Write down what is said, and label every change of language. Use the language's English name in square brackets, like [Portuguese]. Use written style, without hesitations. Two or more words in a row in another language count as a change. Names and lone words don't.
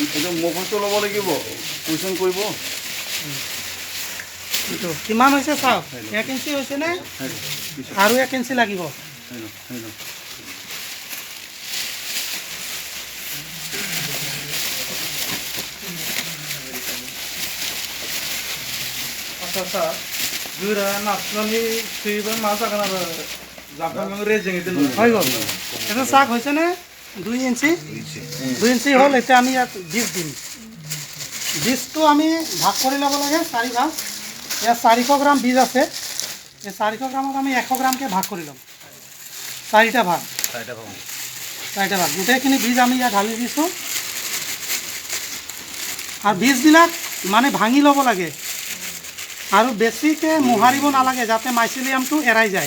[Assamese] এইটো মুখস্থ ল'ব লাগিব কুৱেশ্যন কৰিব এইটো কিমান হৈছে চাওক 1 ইঞ্চি হৈছেনে আৰু 1 ইঞ্চি লাগিব [Bodo] आच्छा गोरा नारसोनानै थैयोबा मा जागोन आरो जाबनानै रेजेङै दोनगोन [Assamese] হৈ গ'ল এইটো চাওক হৈছেনে 2 ইঞ্চি 2 ইঞ্চি হ'ল এতিয়া আমি ইয়াত বীজ দিম বীজটো আমি ভাগ কৰি ল'ব লাগে 4 ভাগ ইয়াত 400 গ্ৰাম বীজ আছে এই 400 গ্ৰামত আমি 100 গ্ৰামকৈ ভাগ কৰি ল'ম 4টা ভাগ গোটেইখিনি বীজ আমি ইয়াত ঢালি দিছোঁ আৰু বীজবিলাক মানে ভাঙি ল'ব লাগে আৰু বেছিকৈ মোহাৰিব নালাগে যাতে মাইচিলিয়ামটো এৰাই যায়